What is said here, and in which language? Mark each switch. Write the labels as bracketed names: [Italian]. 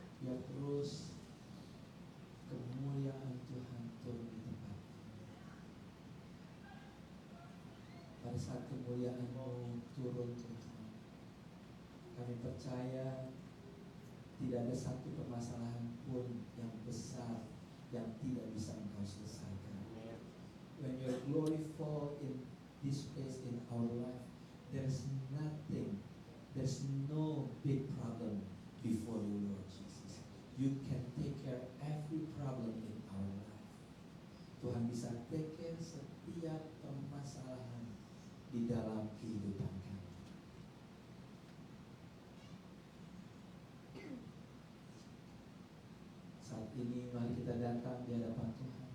[Indonesian] Biar terus kemuliaan Tuhan turun di tempat ini. Pada saat kemuliaan-Mu turun, Tuhan, kami percaya tidak ada satu permasalahan pun yang besar yang tidak bisa Engkau selesaikan. [English] When your glory fall in this place in our life, there's nothing, there's no big problem before you, Lord Jesus. You can take care of every problem in our life. [Indonesian] Tuhan bisa [English] take care [Indonesian] setiap permasalahan di dalam kehidupan kami. Saat ini mari kita datang di hadapan Tuhan.